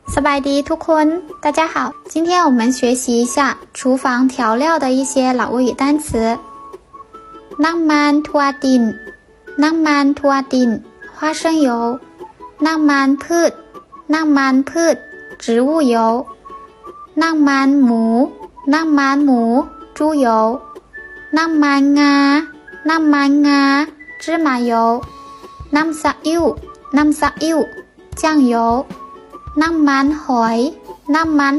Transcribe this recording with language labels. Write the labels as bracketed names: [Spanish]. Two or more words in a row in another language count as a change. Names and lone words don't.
[Thai] สบายดีทุกคน [Chinese] 大家好今天我们学习一下厨房调料的一些老物语单词 [Thai] น้ำมันถั่วดินน้ำมันถั่วดิน [Chinese] 花生油 [Thai] น้ำมันพืชน้ำมันพืช [Chinese] 植物油 [Thai] น้ำมันหมูน้ำมันหมู [Chinese] 猪油 [Thai] น้ำมันงาน้ำมันงา [Chinese] 芝麻油 [Thai] น้ำซีอิ๊วน้ำซีอิ๊ว [Chinese] 酱油 [Thai] น้ำมันหอยน้ำมัน